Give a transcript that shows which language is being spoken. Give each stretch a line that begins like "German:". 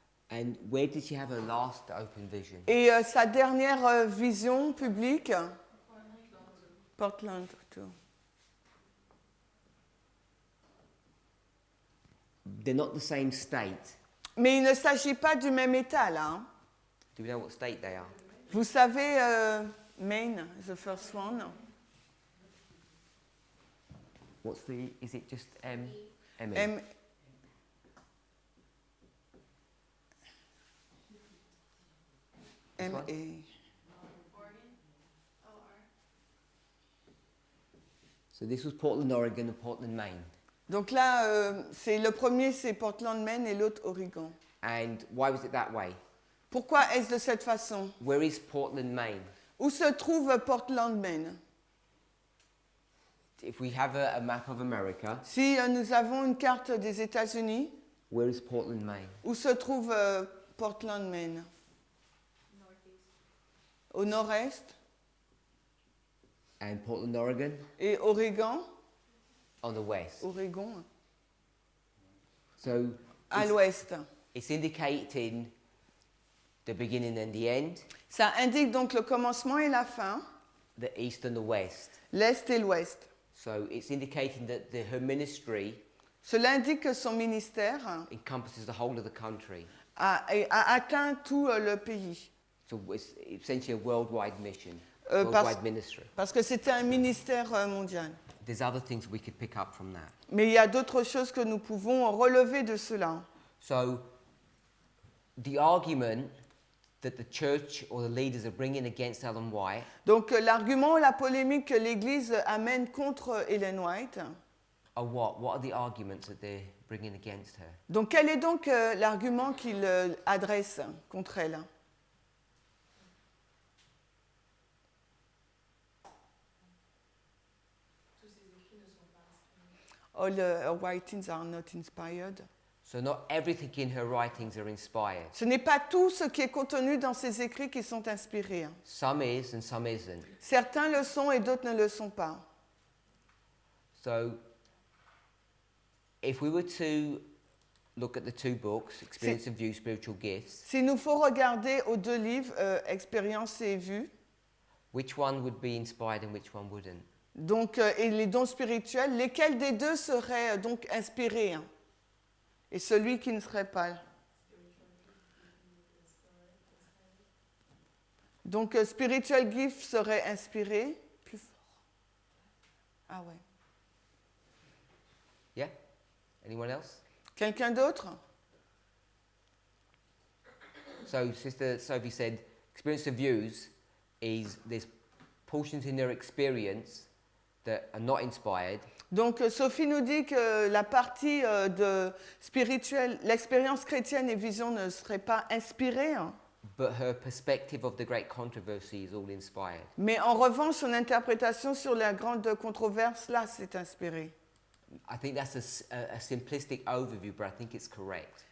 English: And where did she have her last open vision?
French: Et sa dernière vision publique? Portland, too.
English: They're not the same state.
French: Mais il ne s'agit pas du même état, là, hein.
English: Do we know what state they are?
French: Vous savez,
English: Maine, the first one. What's the? Is it just M? M. M. This one? M-A. So this was Portland, Oregon, and Portland, Maine.
French: Donc là, c'est le premier, c'est Portland, Maine, et l'autre, Oregon.
English: And why was it that way?
French: Pourquoi est-ce de cette façon?
English: Where is Portland, Maine?
French: Où se trouve Portland, Maine?
English: If we have a map of America,
French: Si nous avons une carte des États-Unis,
English: where is Portland, Maine?
French: où se trouve Portland, Maine? Au nord-est.
English: And Portland, Oregon,
French: Et Oregon?
English: on the west. Oregon. So
French: À
English: it's,
French: l'ouest.
English: it's indicating the beginning and the end,
French: Ça indique donc le commencement et la fin,
English: the east and the west.
French: l'est et l'ouest.
English: So it's indicating that her ministry
French: Cela indique que son ministère
English: encompasses the whole of the country.
French: a atteint tout le pays.
English: So it's essentially a worldwide mission,
French: Parce,
English: worldwide ministry.
French: parce que c'était un ministère mondial.
English: There's other things we could pick up from that.
French: Mais il y a d'autres choses que nous pouvons relever de cela.
English: So the argument that the church or the leaders are bringing against Ellen White
French: Donc l'argument, la polémique que l'Église amène contre Ellen White.
English: are what? What are the arguments that they're bringing against her?
French: Donc quel est donc l'argument qu'il adresse contre elle? Tous ces écrits ne sont pas inspirés.
English: All her writings are not inspired. So not everything in her writings are inspired.
French: Ce n'est pas tout ce qui est contenu dans ses écrits qui sont inspirés.
English: Some is and some isn't.
French: Certains le sont et d'autres ne le sont pas.
English: So if we were to look at the two books, Experience and View, Spiritual Gifts,
French: S'il nous faut regarder aux deux livres, Expérience et Vue,
English: which one would be inspired and which one wouldn't?
French: donc, et les dons spirituels, lesquels des deux seraient donc inspirés et celui qui ne serait pas? Donc, spiritual gift serait inspiré. Plus fort. Ah ouais.
English: Yeah? Anyone else?
French: Quelqu'un d'autre?
English: So Sister Sophie said, Experience of Views is there's portions in their experience that are not inspired,
French: Donc, Sophie nous dit que la partie de spirituelle, l'expérience chrétienne et vision ne serait pas inspirée,
English: but her perspective of the great controversy is all inspired.
French: mais en revanche, son interprétation sur la grande controverse, là, c'est inspiré.
English: I think that's a simplistic overview, but I think it's correct.